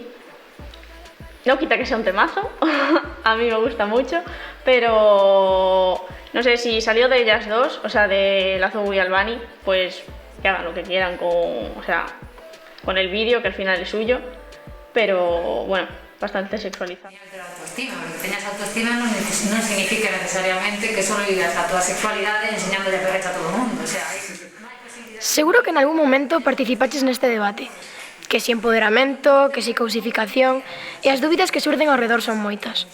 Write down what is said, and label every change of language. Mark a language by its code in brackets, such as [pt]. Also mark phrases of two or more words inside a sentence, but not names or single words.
[es] No quita que sea un temazo, a mí me gusta mucho, pero no sé, si salió de ellas dos, o sea, de Lazo y Albani, pues que hagan lo que quieran con el vídeo, que al final es suyo, pero bueno, bastante sexualizado. [gl] Autoestima, porque teñas autoestima non significa necesariamente que solo digas a tua sexualidade enseñando a perrecha a todo o mundo, o sea, Seguro que en algún momento participaches neste debate, que si empoderamento, que si cosificación, e as dúbidas que surden ao redor son moitas.